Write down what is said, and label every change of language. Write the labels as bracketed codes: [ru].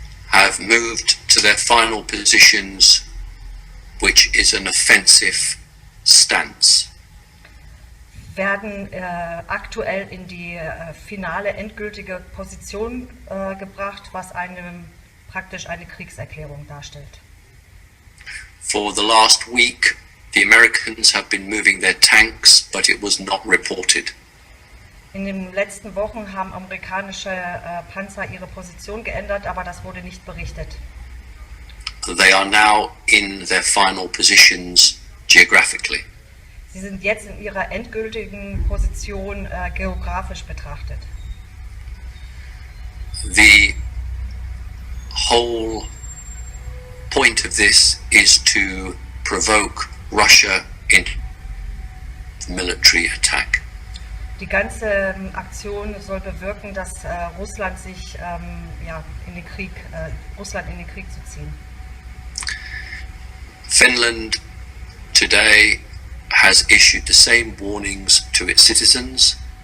[en] have moved to their final positions, which is an offensive stance. [de] werden aktuell in die finale, endgültige Position gebracht, was praktisch eine Kriegserklärung darstellt. [en] For the last week, the Americans have been moving their tanks, but it was not reported. [de] In den letzten Wochen haben amerikanische Panzer ihre Position geändert, aber das wurde nicht berichtet. [en] They are now in their final positions geographically. [de] Sie sind jetzt in ihrer endgültigen Position geografisch betrachtet. [en] The whole point of this is to provoke Russia into military attack. [de] Die ganze Aktion soll bewirken, dass Russland sich in den Krieg zu ziehen. [en] Finland today has issued the same warnings to its citizens.